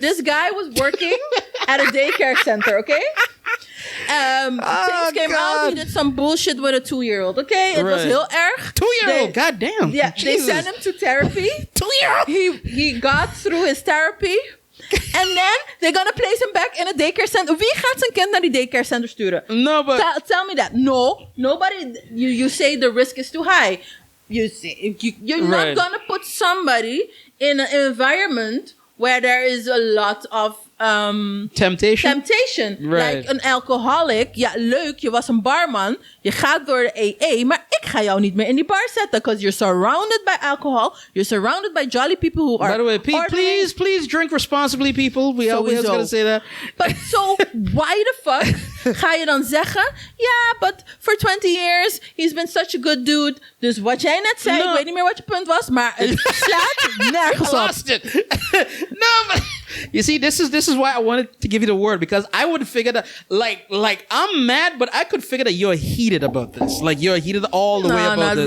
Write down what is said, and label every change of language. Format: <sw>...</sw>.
<en>This guy was working at a daycare center, okay? Things came out. He did some bullshit with a 2-year-old, okay? It was</en> <nl>heel erg.</nl> <en>2-year-old? God damn. Yeah, Jesus. They sent him to therapy. 2-year-old? He got through his therapy. And then they're gonna place him back in a daycare center.</en> <nl>Wie gaat zijn kind naar die daycare center sturen?</nl> <en>No, but... Tell me that. No, nobody... You say the risk is too high. You're not gonna put somebody in an environment where there is a lot of... Temptation. Right. Like een alcoholic.</en> <nl>Ja, leuk, je was een barman. Je gaat door de AA. Maar ik ga jou niet meer in die bar zetten.</nl> <en>Because you're surrounded by alcohol. You're surrounded by jolly people who are... By the way, please drink responsibly, people. We always gotta say that. But so, why the fuck</en> <nl>ga je dan zeggen...</nl> <en>Yeah, but for 20 years, he's been such a good dude.</en> <nl>Dus wat jij net zei, ik weet niet meer wat je punt was. Maar het slaat nergens op.</nl> <en>I lost it. No, but... You see, this is why I wanted to give you the word, because I would figure that like I'm mad, but I could figure that you're heated about this. Like you're heated all the way about this.</en>